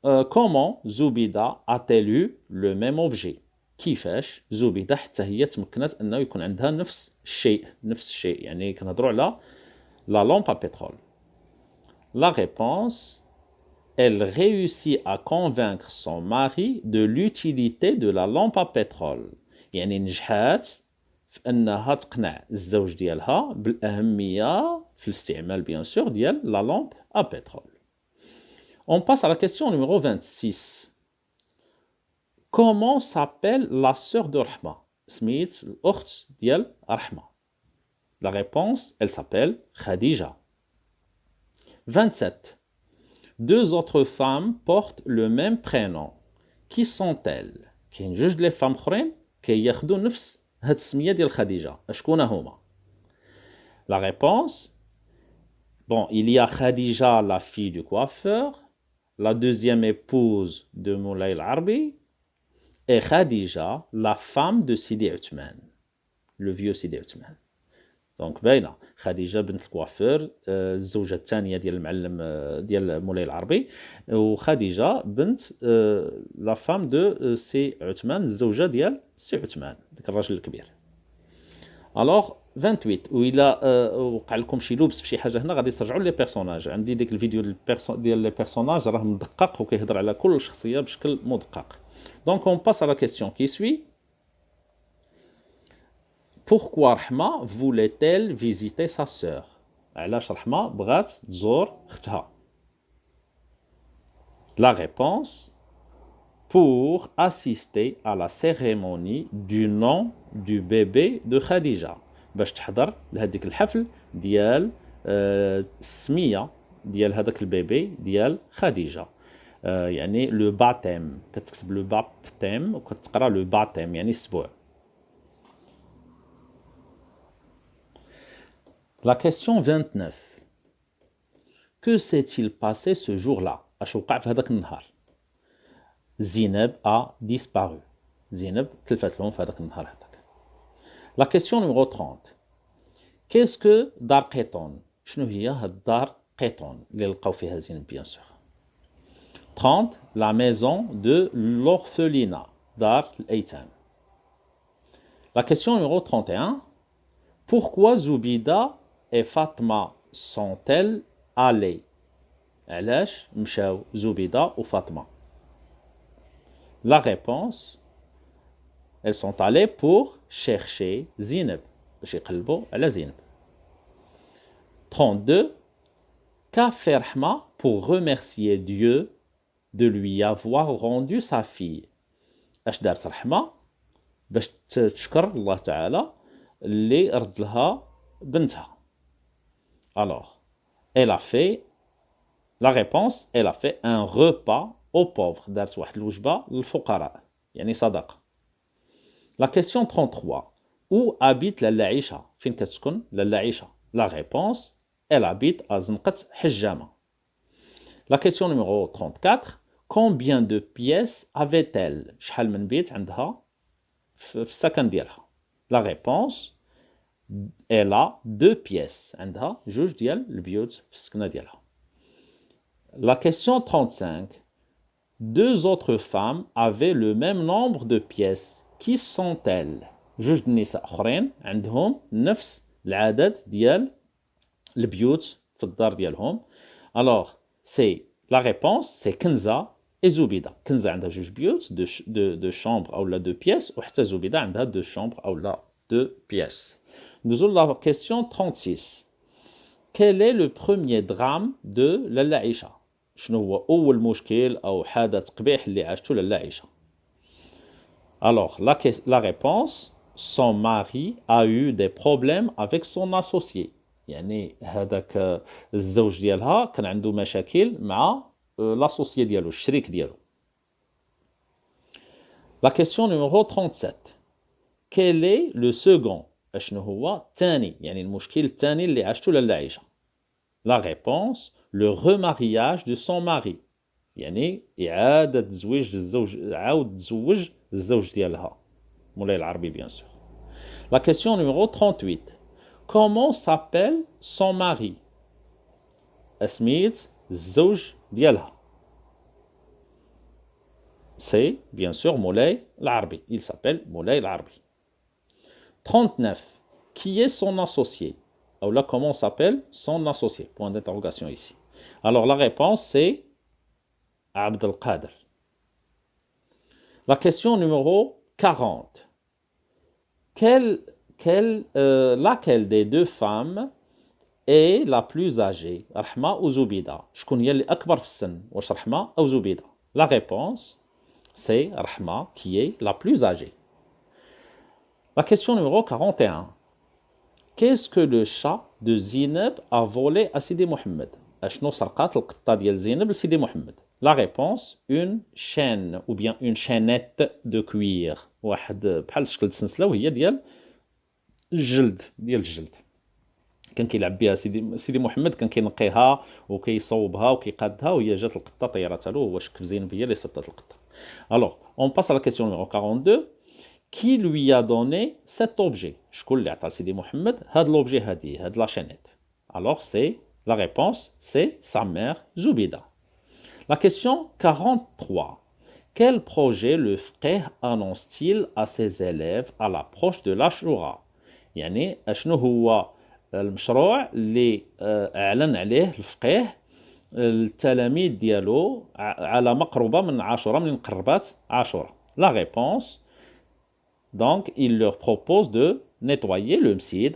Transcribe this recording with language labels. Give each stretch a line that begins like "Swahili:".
French: comment
Arabic: زبيده
French: a-t-elle eu le même objet؟
Arabic: كيفاش زبيده حتى هي تمكنت انه يكون عندها نفس الشيء يعني كنهضروا على لا لامب
French: à pétrole. La réponse, elle réussit à convaincre son mari de l'utilité de la lampe à pétrole.
Arabic: يعني نجحات في انها تقنع الزوج ديالها بالاهميه في الاستعمال بيان سور ديال لا لامب
French: à pétrole. On passe à la question numéro 26. Comment s'appelle la sœur de Rahma؟
Arabic: سميت الأخت ديال رحمة.
French: La réponse, elle s'appelle Khadija. 27. Deux autres femmes portent le même prénom. Qui sont-elles؟
Arabic: كاين جوج ديال الفام اخرين كياخذوا نفس هاد السميه ديال خديجه. شكون هما؟
French: La réponse, bon, il y a Khadija, la fille du coiffeur, la deuxième épouse de Moulay al-Arbi, et Khadija, la femme de Sidi Othman, le vieux Sidi Othman.
Arabic: دونك باينه خديجه بنت الكوافير الزوجه الثانيه ديال المعلم ديال مولاي العربي، وخديجه بنت لا فام دو سي عثمان الزوجه ديال سي عثمان ديك الراجل الكبير. الوغ 28 وإلا وقع لكم شي لبس في شي حاجه هنا غادي ترجعوا لي بيرسوناج. عندي ديك الفيديو ديال لي بيرسوناج راه مدقق وكيهضر على كل شخصيه بشكل مدقق. دونك اون باس على لا كيسيون كي سوي.
French: Pourquoi Rahma voulait-elle visiter sa sœur؟
Arabic: علاش رحمة بغات تزور اختها؟
French: La réponse, pour assister à la cérémonie du nom du bébé de Khadija.
Arabic: باش تحضر لهذيك الحفل ديال السمية ديال هذاك البيبي ديال خديجة. يعني لو باتيم، كتكتب لو بابتيم وكتقرا لو باتيم يعني السبوع.
French: La question 29. Que s'est-il passé ce jour-là؟
Arabic: اش وقع في هذاك النهار؟
French: زينب a disparu.
Arabic: زينب تلفات لهم في هذاك النهار هذاك.
French: La question numéro 30. Qu'est-ce que
Arabic: دار قيطون؟ شنو هي هاد الدار قيطون اللي لقاو فيها زينب بيان سور؟ 30.
French: La maison de l'orphelinat.
Arabic: دار الأيتام.
French: La question numéro 31. Pourquoi Zoubida et Fatma sont-elles allées؟
Arabic: علاش مشاو زبيدة وفاطمة؟
French: La réponse, elles sont allées pour chercher Zineb
Arabic: باش يقلبوا على زينب.
French: 32. Qu'a fait Rahma pour remercier Dieu de lui avoir rendu sa fille؟
Arabic: اش دارت رحمة باش تشكر الله تعالى اللي رد لها بنتها؟
French: Alors, elle a fait la réponse, elle a fait un repas aux pauvres.
Arabic: دارت واحد الوجبة للفقراء يعني صدقة.
French: La question 33. Où habite لالا عيشة؟
Arabic: فين كتسكن لالا عيشة؟
French: La réponse, elle habite à زنقة حجامة. La question numéro 34. Combien de pièces avait-elle؟
Arabic: شحال من بيت عندها في السكن ديالها.
French: La réponse elle a 2 pièces.
Arabic: عندها جوج ديال البيوت في السكنة ديالها.
French: La question 35. Deux autres femmes avaient le même nombre de pièces. Qui sont-elles?
Arabic: جوج النساء أخرين عندهم نفس العدد ديال البيوت في الدار ديالهم.
French: Alors, c'est la réponse, c'est Kenza et Zoubida.
Arabic: Kenza عندها جوج بيوت
French: de chambre
Arabic: أو لا 2 pièces وحتى زوبيدة عندها
French: 2 chambres
Arabic: أو لا 2 pièces.
French: Nous la question 36. Quel est le premier drame de لالا عيشة؟
Arabic: شنو هو أول مشكل أو حدث قبيح اللي عاشته لالا عيشة؟
French: Alors, la réponse, son mari a eu des problèmes avec son associé.
Arabic: يعني هذاك الزوج ديالها كان عنده مشاكل مع l'associé ديالو الشريك ديالو.
French: La question numéro 37. Quel est le second؟
Arabic: شنو هو الثاني يعني المشكل الثاني اللي عاشته لالا عيشة؟
French: La réponse, le remariage de son mari.
Arabic: يعني إعادة زواج الزوج عاود تزوج الزوج ديالها مولاي العربي
French: bien sûr. La question numéro 38. Comment s'appelle son mari؟
Arabic: اسميت الزوج ديالها.
French: C'est bien sûr مولاي العربي. Il s'appelle مولاي العربي. 39. Qui est son associé؟ Ou là, comment s'appelle son associé? Point d'interrogation ici. Alors, la réponse, c'est Abd al-Qadir. La question numéro 40. Laquelle des deux femmes est la plus âgée? Rahma ou Zoubida?
Arabic: شكون هي اللي أكبر في السن؟ واش رحمة أو زبيدة؟
French: La réponse, c'est Rahma qui est la plus âgée. La question numéro 41. Qu'est-ce que le chat de Zineb a volé à Sidi Mohamed?
Arabic: أشنو سرقات القطة ديال زينب لسيدي محمد؟
French: La réponse, une chaîne ou bien une chaînette de cuir.
Arabic: واحد بحال شكل السلسلة وهي ديال الجلد. كان كيلعب بها سيدي محمد كان كينقيها وكيصوبها وكيقادها وهي جات القطة طيرتها له وهو شك في زينب هي اللي صدت القطة.
French: Alors, on passe à la question numéro 42. Qui lui a donné cet objet?
Arabic: شكون اللي عطى لسيدي محمد هاد l'objet هادي هاد
French: la chaînette? Alors, c'est la réponse, c'est sa mère Zoubida. La question 43. Quel projet le frère annonce-t-il à ses élèves à l'approche de l'Ashura؟
Arabic: يعني أشنو هو المشروع اللي أعلن عليه الفقيه التلاميذ ديالو على مقربة من عاشوراء من مقربات عاشوراء؟
French: La réponse, donc il leur propose de nettoyer le msid.